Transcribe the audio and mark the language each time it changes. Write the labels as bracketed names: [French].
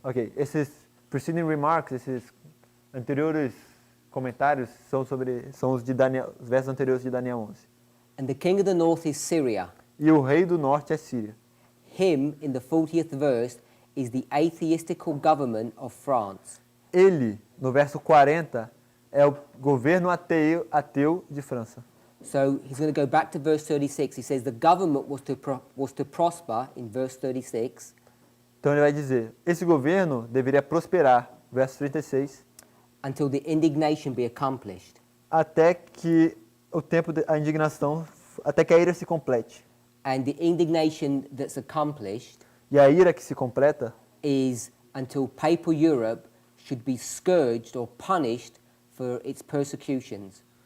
[Portuguese] Ok, esses [English] preceding remarks, [Portuguese] esses anteriores comentários são os de Daniel, os versos anteriores de Daniel 11. [English] And the king of the north is Syria. [Portuguese] E o rei do norte é Síria. [English] Him, in the 40th verse, is the atheistical government of France. [Portuguese] Ele, no verso 40, é o governo ateu de França. [English] So he's going to go back to verse 36. He says the government was to prosper in verse 36 [Portuguese] Então ele vai dizer, esse governo deveria prosperar, verso 36, [English] until the indignation be accomplished. [Portuguese] até que o tempo da indignação, até que a ira se complete. [English] And the indignation that's accomplished [Portuguese] E a ira que se completa [English] is until papal Europe should be scourged or punished for its persecutions.